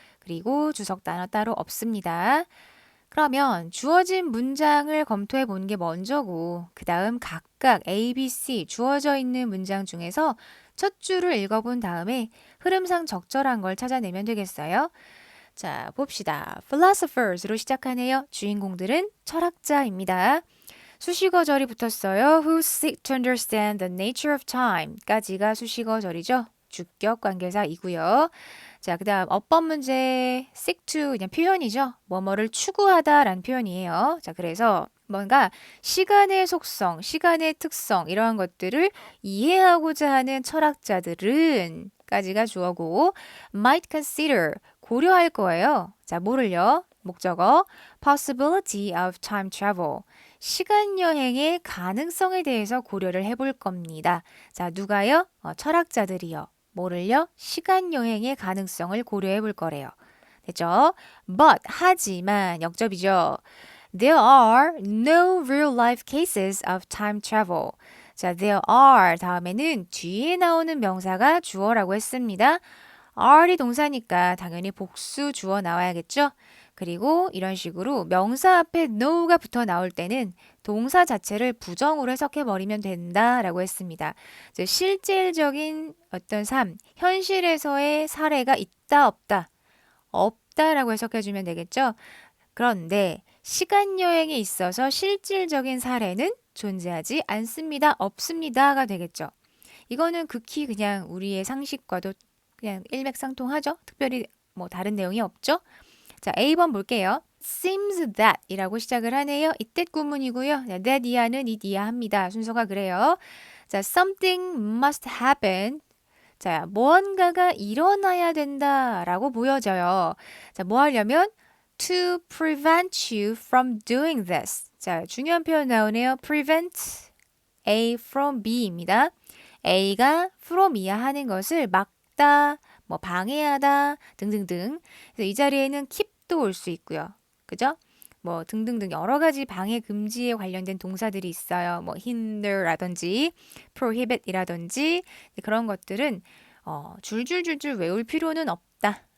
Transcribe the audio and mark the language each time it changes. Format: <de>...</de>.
<ko>그리고 주석 단어 따로 없습니다. 그러면 주어진 문장을 검토해 보는 게 먼저고, 그 다음 각각 A, B, C 주어져 있는 문장 중에서 첫 줄을 읽어본 다음에 흐름상 적절한 걸 찾아내면 되겠어요. 자, 봅시다. Philosophers로 시작하네요. 주인공들은 철학자입니다. 수식어절이 붙었어요.</ko> <en>Who seek to understand the nature of time</en> <ko>까지가 수식어절이죠. 주격 관계사이고요. 자, 그 다음 어법 문제 seek to 그냥 표현이죠. 뭐뭐를 추구하다라는 표현이에요. 자, 그래서 뭔가 시간의 속성, 시간의 특성 이러한 것들을 이해하고자 하는 철학자들은 까지가 주어고</ko> <en>might consider</en> <ko>고려할 거예요. 자, 뭐를요? 목적어</ko> <en>possibility of time travel</en> <ko>시간 여행의 가능성에 대해서 고려를 해볼 겁니다. 자, 누가요? 철학자들이요. 뭐를요? 시간 여행의 가능성을 고려해 볼 거래요. 됐죠? But 하지만 역접이죠.</ko> <en>There are no real life cases of time travel.</en> <ko>자, there are 다음에는 뒤에 나오는 명사가 주어라고 했습니다. are이 동사니까 당연히 복수 주어 나와야겠죠? 그리고 이런 식으로 명사 앞에 no가 붙어 나올 때는 동사 자체를 부정으로 해석해 버리면 된다라고 했습니다. 즉, 실질적인 어떤 삶, 현실에서의 사례가 있다 없다, 없다라고 해석해 주면 되겠죠? 그런데 시간 여행에 있어서 실질적인 사례는 존재하지 않습니다. 없습니다가 되겠죠. 이거는 극히 그냥 우리의 상식과도 그냥 일맥상통하죠. 특별히 뭐 다른 내용이 없죠. 자, A번 볼게요. seems that 이라고 시작을 하네요. 이때 구문이고요. that 이하는 it 이하합니다. 순서가 그래요.</ko> <en>자, something must happen.</en> <ko>자, 무언가가 일어나야 된다라고 보여져요.</ko> <en>자,</en> <ko>뭐 하려면</ko> <en>to prevent you from doing this.</en> <ko>자, 중요한 표현 나오네요.</ko> <en>prevent A from B입니다.</en> <ko>A가 from B야 하는 것을 막다, 뭐 방해하다 등등등. 그래서 이 자리에는 keep도 올 수 있고요. 그죠? 뭐 등등등 여러 가지 방해 금지에 관련된 동사들이 있어요. 뭐 hinder라든지 prohibit이라든지 그런 것들은 줄줄줄줄 외울 필요는 없다.</ko>